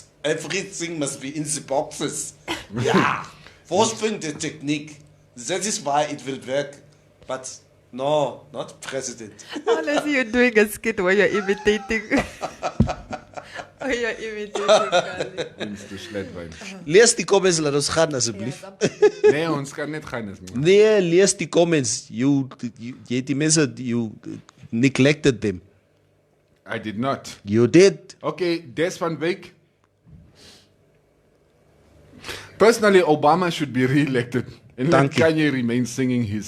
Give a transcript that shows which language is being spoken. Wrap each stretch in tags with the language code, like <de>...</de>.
<en>Everything must be in the boxes. Yeah, forcing the technique. That is why it will work. But no, not president. Unless you're doing a skit where you're imitating. Where you're imitating Kali.</en> <af>Lees die comments, laat ons gaan asseblief. Nee, ons kan net gaan. Nee, lees die comments.</af> <en>You</en> <af>die mense,</af> <en>you neglected them. I did not. You did. Okay, Des van Wyk. Personally, Obama should be re-elected. And let Kanye remain singing his</en>